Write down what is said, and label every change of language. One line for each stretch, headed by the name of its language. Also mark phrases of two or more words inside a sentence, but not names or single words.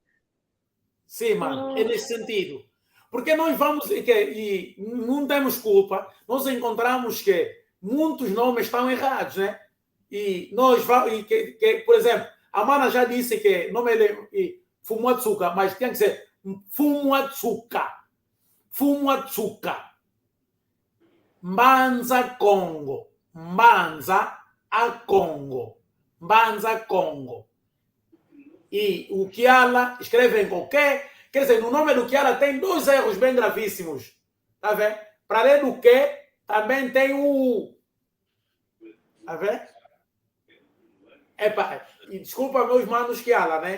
Portuguese: Sim, mano, é nesse sentido. Porque nós vamos, e não temos culpa, nós encontramos que muitos nomes estão errados, né? E nós vamos, por exemplo, a mana já disse que o nome é Fumuatsuka, mas tem que ser Fumuatsuka. Fumuatsuka. Mbanza Congo. Mbanza a Congo. Mbanza Congo. E o Kiala escreve em qualquer... Quer dizer, no nome do Kiala tem dois erros bem gravíssimos. Tá vendo? Para além do que, também tem o U. Tá vendo? Epa, e desculpa meus manos Kiala, né?